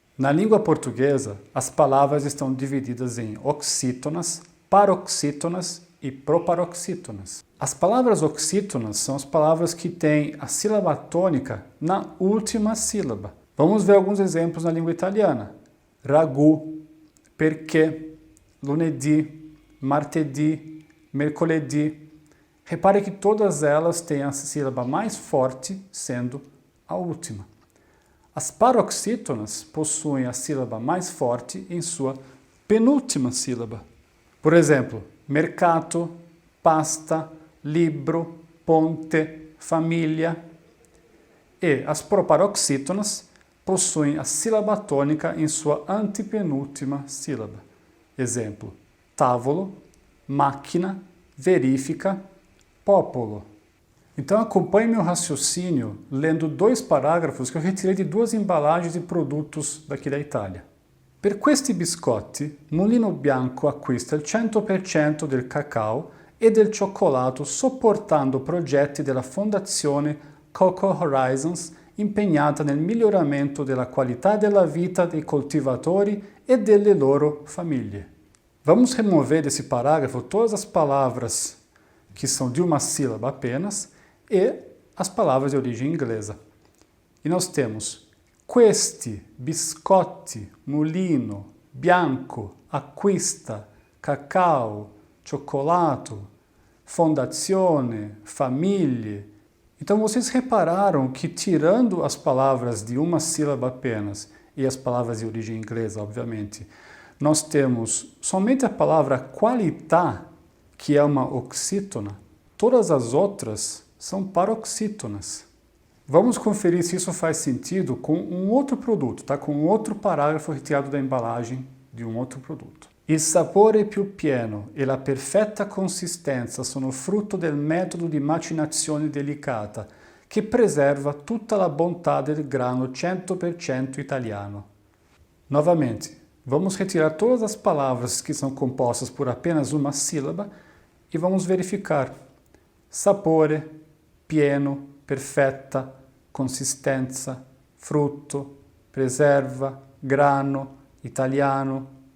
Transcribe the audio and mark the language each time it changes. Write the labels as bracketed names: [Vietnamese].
[Portuguese] Na língua portuguesa, as palavras estão divididas em oxítonas, paroxítonas e proparoxítonas. As palavras oxítonas são as palavras que têm a sílaba tônica na última sílaba. Vamos ver alguns exemplos na língua italiana. [Italian] Ragù, perché, lunedì, martedì, mercoledì. [Portuguese] Repare que todas elas têm a sílaba mais forte sendo a última. As paroxítonas possuem a sílaba mais forte em sua penúltima sílaba. Por exemplo, [Italian] mercato, pasta, libro, ponte, família. [Portuguese] E as proparoxítonas possuem a sílaba tônica em sua antepenúltima sílaba. Exemplo, [Italian] tavolo, máquina, verifica, popolo. [Portuguese] Então acompanhe meu raciocínio lendo 2 parágrafos que eu retirei de 2 embalagens de produtos daqui da Itália. [Italian] Per questi biscotti, Mulino Bianco acquista il 100% del cacao e del cioccolato supportando progetti della Fondazione Cocoa Horizons impegnata nel miglioramento della qualità della vita dei coltivatori e delle loro famiglie. [Portuguese] Vamos remover desse parágrafo todas as palavras que são de uma sílaba apenas e as palavras de origem inglesa. E nós temos [Italian] questi, biscotti, mulino, bianco, acquista, cacao, cioccolato, fondazione, famiglie. [Portuguese] Então vocês repararam que tirando as palavras de uma sílaba apenas e as palavras de origem inglesa, obviamente, nós temos somente a palavra qualità, que é uma oxítona, todas as outras são paroxítonas. Vamos conferir se isso faz sentido com um outro produto, tá? Com um outro parágrafo retirado da embalagem de um outro produto. [Italian] Il sapore più pieno e la perfetta consistenza sono frutto del metodo di macinazione delicata che preserva tutta la bontà del grano 100% italiano. [Portuguese] Novamente, vamos retirar todas as palavras que são compostas por apenas uma sílaba e vamos verificar. [Italian] Sapore, pieno, perfetta, consistenza, frutto, preserva, grano, italiano.